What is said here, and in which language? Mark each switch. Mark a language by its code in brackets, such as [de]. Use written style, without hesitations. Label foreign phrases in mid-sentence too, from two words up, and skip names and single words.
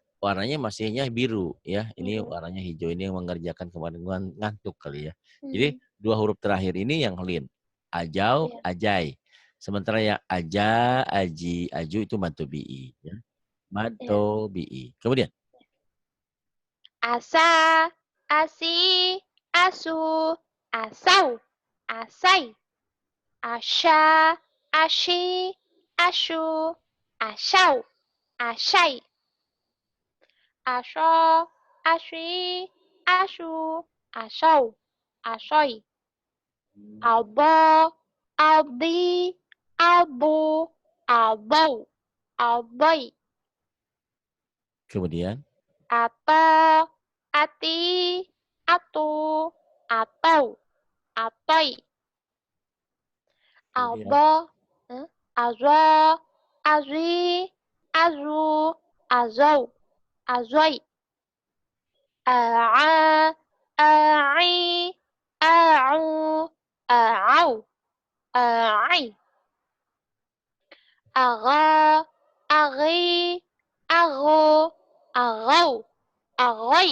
[id] warnanya masihnya biru ya. Ini biru. warnanya hijau. Ini yang mengerjakan kemarin ngantuk kali ya. Jadi Hmm, dua huruf terakhir ini yang lin. Ajau, ya, ajai. Sementara yang aja, aji, aju itu matobi'i. Ya. ya. Matobi'i. Kemudian. Asa, asi, asu, asau, asai. Asya, asyi, asyu, asyau, asyai. Asya, asyi, asyu, asau, asoi. Aba, abi, abu, abau, abai. Kemudian. Apa, ati, atu, atau, atai. Kemudian. Aba, azwa, azwi, azu, azau, azwai. A'a, a'i, a'u, a'au, a'ai. Agha, aghi, aghu, aghau, aghoi.